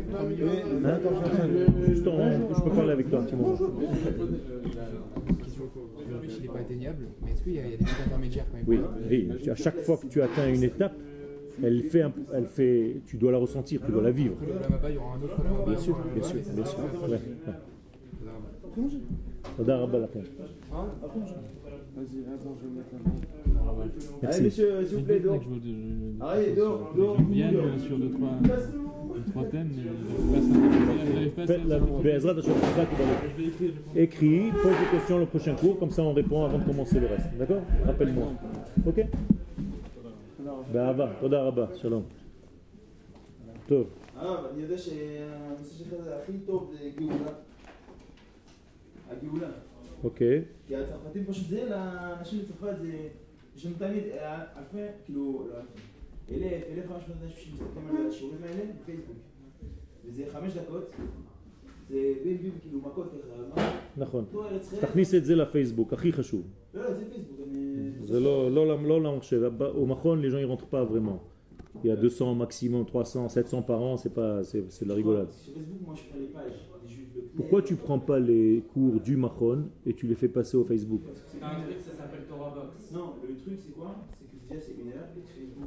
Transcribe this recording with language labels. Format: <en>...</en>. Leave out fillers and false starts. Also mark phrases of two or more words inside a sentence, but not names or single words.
<fr>Juste je peux parler avec toi un petit moment. Il n'est pas atteignable, mais est-ce qu'il y a des petits intermédiaires quand même? Oui, à chaque fois que tu atteins une étape, elle fait, tu dois la ressentir, tu dois la vivre. Là-bas, il y aura un autre. Bien sûr. Ouais.</fr> <he>תודה רבה לכם.</he> <fr>Allez, messieurs, s'il vous plaît, dehors. Allez, dehors. Sur deux, trois thèmes, mais Faites la</fr> <he>בעזרת השם,</he> <fr>c'est ça qui va le... Écris, pose des questions le prochain cours, comme ça on répond avant de commencer le reste. D'accord? Rappelle-moi.</fr> <he>Ok? באהבה, תודה רבה, שלום. טוב. אני יודע שהנושא שלך זה הכי טוב זה גאולה. הגאולה. אוקיי. כי הצרפתים פשוט זה, לאנשים בצרפת זה, יש לנו תמיד אלפי, כאילו, לא אלפי, 1,500 אנשים שמסתכלים על השיעורים האלה בפייסבוק. וזה 5 דקות, זה בין כאילו מכות ככה. נכון. תכניס את זה לפייסבוק, הכי חשוב. לא, זה פייסבוק. זה לא למחשב.</he> <fr>Au Mahon, les gens ils rentrent pas vraiment. Il y a 200 maximum, 300, 700 par an, c'est de la rigolade. Sur Facebook, moi je prends les pages. Pourquoi tu prends pas les cours du Mahon et tu les fais passer au Facebook? C'est un truc, ça s'appelle Torah Box. Non, le truc c'est quoi? C'est que déjà c'est 1 heure et Facebook.</fr>